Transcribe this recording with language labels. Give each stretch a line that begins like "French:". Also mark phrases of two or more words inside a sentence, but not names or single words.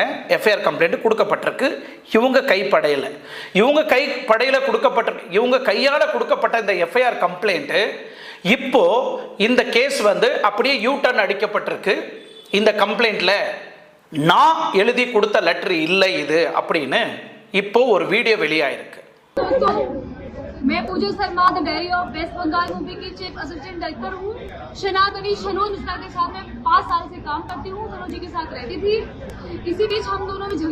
English: FIR complaint
Tamil: கொடுக்கப்பட்டிருக்கு. இவங்க கைப்படையில் இவங்க கையால் கொடுக்கப்பட்ட இந்த
English: FIR complaint
Tamil: இப்போ இந்த கேஸ் வந்து அப்படியே
English: U turn
Tamil: அடிக்கப்பட்டிருக்கு. இந்த கம்ப்ளைண்ட்ல நான் எழுதி கொடுத்த லெட்டர் இல்லை இது அப்படின்னு இப்போ ஒரு வீடியோ வெளியாயிருக்கு.
Hindi: मैं पूजा शर्मा द डायरी ऑफ वेस्ट बंगाल मूवी की
English: chief assistant director
Hindi: हूँ। शनातनी शनोज मिश्रा के साथ मैं 5 साल से काम करती हूँ। सनोज जी के साथ रहती थी। इसी बीच हम दोनों में झगड़ा